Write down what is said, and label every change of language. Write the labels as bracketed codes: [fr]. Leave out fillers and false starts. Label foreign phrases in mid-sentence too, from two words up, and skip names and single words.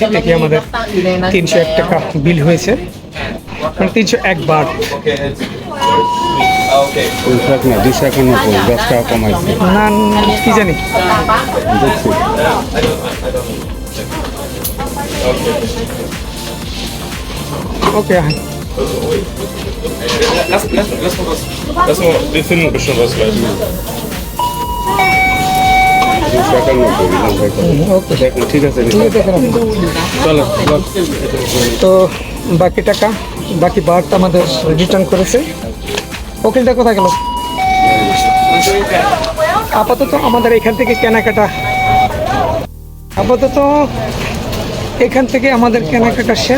[bn] দেখি আমাদের 301 টাকা বিল হয়েছে, মানে 301 বার। 301 না, 291, 10 টাকা কমাইছে। না, কি জানি। দেখছি। ওকে, [de] Lass mal, wir finden bestimmt was gleich. [bn] 291, ওকে। দেখুন, ঠিক আছে। ঠিক আছে, চলো, চলো। তো বাকি টাকা, বাকি বারটা আমাদের রিটার্ন করেছে। উকিলটা কোথায় গেল? আপাতত আমাদের এখান থেকে কেনাকাটা, এখান থেকে আমাদের কেনাকাটা শেষ।